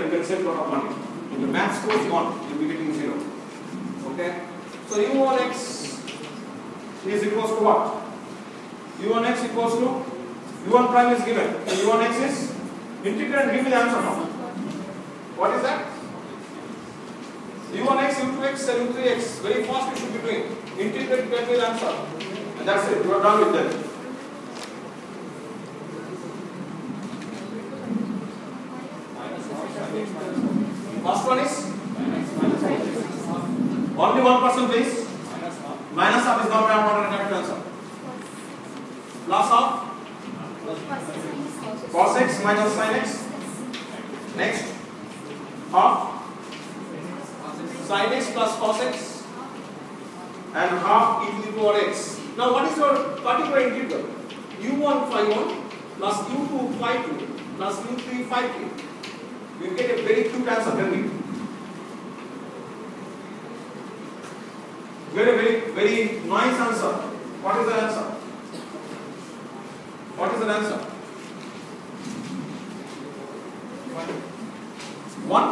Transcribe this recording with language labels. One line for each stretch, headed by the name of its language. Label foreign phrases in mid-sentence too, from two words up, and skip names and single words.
English: You can save a lot of money. In the maths course, you'll be getting 0. Okay. So U1x is equals to what? U1x equals to U1 prime is given. So U1x is integrate and give me the answer now. What is that? U1x, U2x, and U3x. Very fast you should be doing. Integrate, get me the answer. And that's it. You are done with that. First one is only 1% please. Minus half is not important correct answer. Plus half cos x minus sin x. Next half sin x plus cos x and half e to the power x. Now what is your particular integral? U1 phi 1 plus U2 phi 2 plus U3 phi 3. You get a very cute answer, tell me. Very nice answer. What is the answer? What is the answer? 1?